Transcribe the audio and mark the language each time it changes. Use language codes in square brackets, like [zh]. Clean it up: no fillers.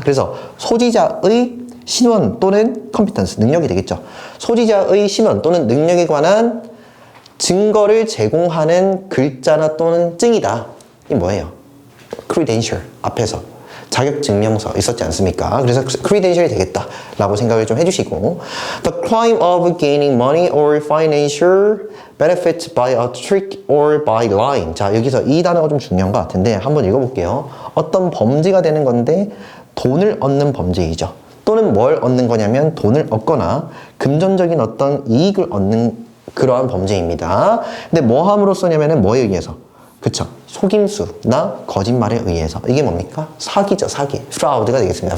[ko] 그래서 소지자의 신원 또는 컴피턴스, 능력이 되겠죠. 소지자의 신원 또는 능력에 관한 증거를 제공하는 글자나 또는 증이다. 이게 뭐예요? credential 앞에서 자격증명서 있었지 않습니까? 그래서 credential이 되겠다 라고 생각을 좀 해주시고, [en] The crime of gaining money or financial benefit by a trick or by lying. [ko] 자, 여기서 이 단어가 좀 중요한 것 같은데 한번 읽어볼게요. 어떤 범죄가 되는 건데 돈을 얻는 범죄이죠. 또는 뭘 얻는 거냐면 돈을 얻거나 금전적인 어떤 이익을 얻는 그러한 범죄입니다. 근데 뭐 함으로써냐면은 뭐에 의해서? 그쵸? 속임수나 거짓말에 의해서. 이게 뭡니까? 사기죠, 사기. fraud가 되겠습니다.